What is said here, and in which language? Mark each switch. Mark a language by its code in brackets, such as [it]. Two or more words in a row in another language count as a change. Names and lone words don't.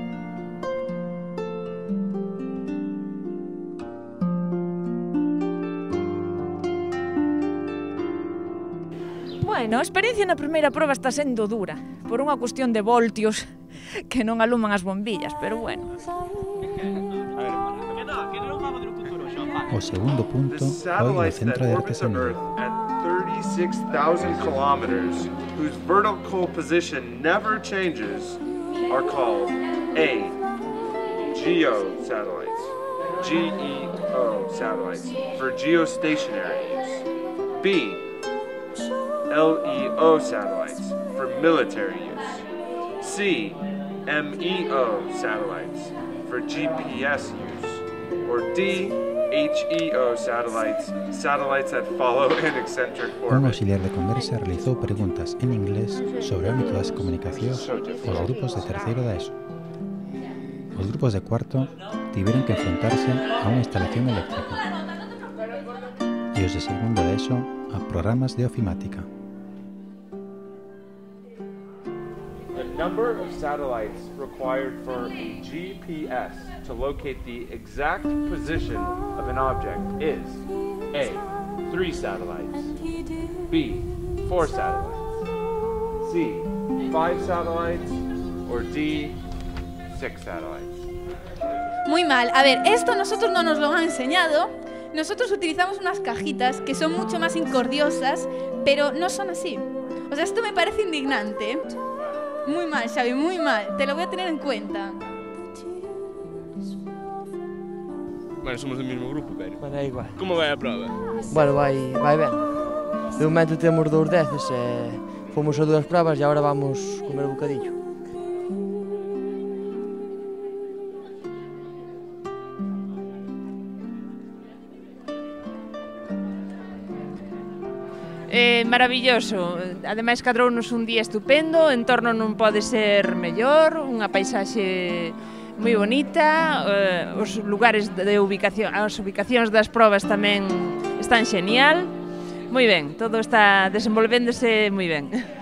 [gl] Bueno, a experiencia na primeira proba está sendo dura, por unha cuestión de voltios que non aluman as bombillas, pero bueno. O segundo punto foi o Centro de Artesanía. [en] 36,000 kilometers, whose vertical position never changes, are called A. GEO satellites, GEO satellites, for geostationary use. B. LEO satellites, for military use. C. MEO satellites, for GPS use. Or D. HEO satellites, satellites that follow an eccentric [gl] Un [en] orbit. [gl] auxiliar de conversa realizou preguntas en inglés sobre o ámbito das comunicacións aos grupos de terceiro da ESO. Os grupos de cuarto tiveron que enfrontarse a unha instalación eléctrica e os de segundo da ESO a programas de ofimática. [en] The number of satellites required for a GPS to locate the exact position of an object is A. 3 satellites, B. 4 satellites, C. 5 satellites, or D. 6 satellites. [es] Muy mal. A ver, esto nosotros no nos lo han enseñado. Nosotros utilizamos unas cajitas que son mucho más incordiosas, pero no son así. O sea, esto me parece indignante. Muy mal, Xavi, muy mal. Te lo voy a tener en cuenta. [gl] Bueno, somos do mesmo grupo, pero... Bueno, é igual. Como vai a prova? Bueno, vai ben. De momento temos 2 10 e fomos a 2 provas e agora vamos comer bocadillo. Maravilloso, ademais cadrounos un día estupendo, o entorno non pode ser mellor, unha paisaxe moi bonita, os lugares de ubicación, as ubicacións das probas tamén están xenial, moi ben, todo está desenvolvéndose moi ben.